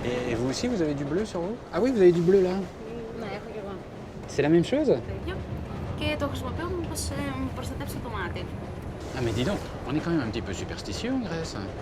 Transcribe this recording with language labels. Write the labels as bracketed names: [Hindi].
[French] Et vous aussi, vous avez du bleu sur vous? Ah oui, vous avez du bleu là. [Greek] Ναι, έχω κι εγώ. [French] C'est la même chose? [Greek] Το ίδιο. Και το χρησιμοποιώ μήπως μου προστατεύσει το μάτι. [French] Ah mais dis donc, on est quand même un petit peu superstitieux en Grèce.